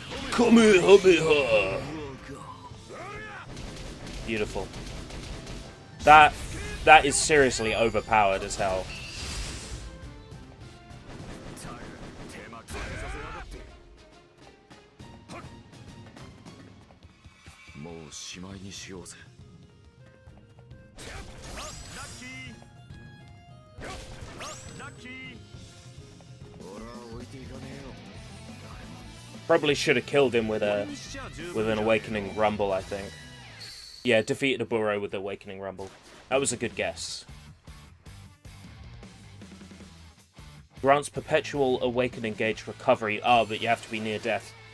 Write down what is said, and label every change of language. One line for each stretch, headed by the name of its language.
English: Kamehameha! Beautiful. That is seriously overpowered as hell.
Japanese: 手間かけさせやがって。もうしまいにしようぜ。あ、ラッキー。あ、ラッキー。俺は置いていかねえよ。
English: Probably should have killed him with an Awakening Rumble, I think. Yeah, defeated a burrow with the Awakening Rumble. That was a good guess. Grants perpetual Awakening Gauge recovery. Oh, but you have to be near death.